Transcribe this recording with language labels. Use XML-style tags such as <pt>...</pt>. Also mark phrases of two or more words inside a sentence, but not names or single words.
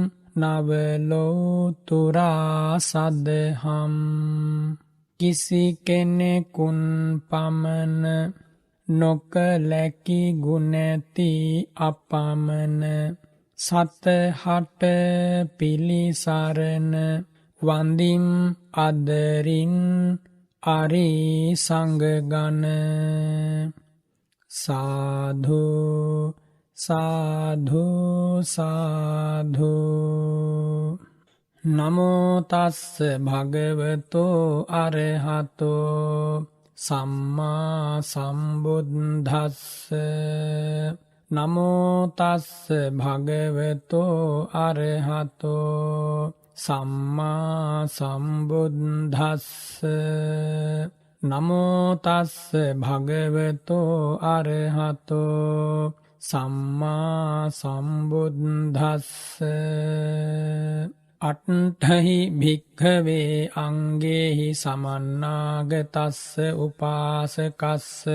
<si>නවලෝතුරා සදහම් කිසි කෙනෙකුන් පමණ නොකලැකි ගුණැති අපමණ සතහට පිළිසරණ වන්දිම් අදරින් අරි සංගගන</si> <pi>සාධු සාධු සාධු නමෝ තස්ස භගවතෝ අරහතෝ සම්මා සම්බුද්දස්ස නමෝ තස්ස භගවතෝ අරහතෝ සම්මා සම්බුද්දස්ස නමෝ තස්ස භගවතෝ අරහතෝ සම්මා සම්බුද්දස්ස අට්ඨහි භික්ඛවේ අංගේහි සමන්නාගතස්ස උපාසකස්ස</pi>